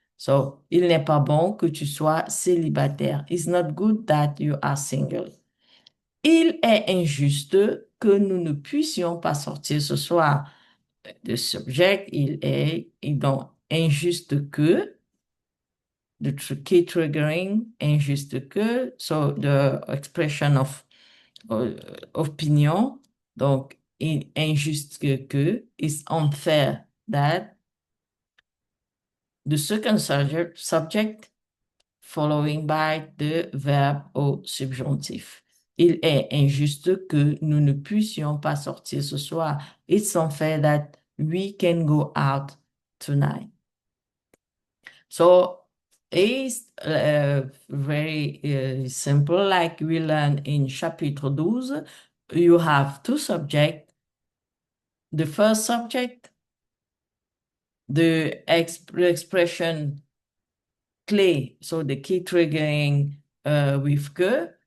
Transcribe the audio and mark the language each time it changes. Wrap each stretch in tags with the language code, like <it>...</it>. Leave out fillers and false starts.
<en>So,</en> <fr>il n'est pas bon que tu sois célibataire.</fr> <en>It's not good that you are single.</en> <fr>Il est injuste que nous ne puissions pas sortir ce soir.</fr> <en>The subject,</en> <fr>il est, et donc, injuste que,</fr> <en>the key triggering,</en> <fr>injuste que,</fr> <en>so the expression of opinion,</en> <fr>donc injuste que,</fr> <en>is unfair that the second subject following by the verb</en> <fr>au subjonctif. Il est injuste que nous ne puissions pas sortir ce soir.</fr> <en>It's unfair that we can go out tonight. So it's very simple, like we learned in chapitre 12. You have two subjects. The first subject, the expression clé, so the key triggering with que.</en>